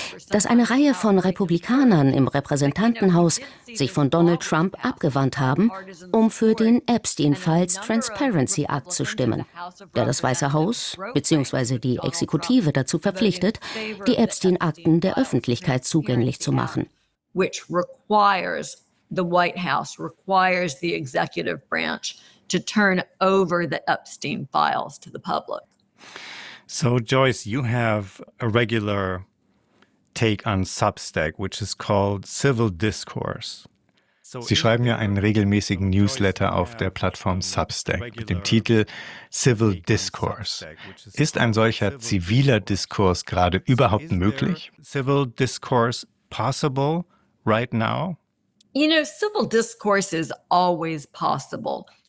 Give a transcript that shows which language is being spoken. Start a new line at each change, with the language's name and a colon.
German: Dass eine Reihe von Republikanern im Repräsentantenhaus sich von Donald Trump abgewandt haben, um für den Epstein-Falls Transparency Act zu stimmen, der das Weiße Haus bzw. die Exekutive dazu verpflichtet, die Epstein-Akten der Öffentlichkeit zugänglich zu machen.
English: Which requires the White House, requires the executive branch to turn over the Epstein files to the public. So Joyce, you have a regular take on Substack, which is called Civil Discourse.
German: Sie schreiben ja einen regelmäßigen Newsletter auf der Plattform Substack mit dem Titel Civil Discourse. Ist ein solcher ziviler Diskurs gerade überhaupt möglich?
English: Civil Discourse possible right now? You know, civil discourse is always possible.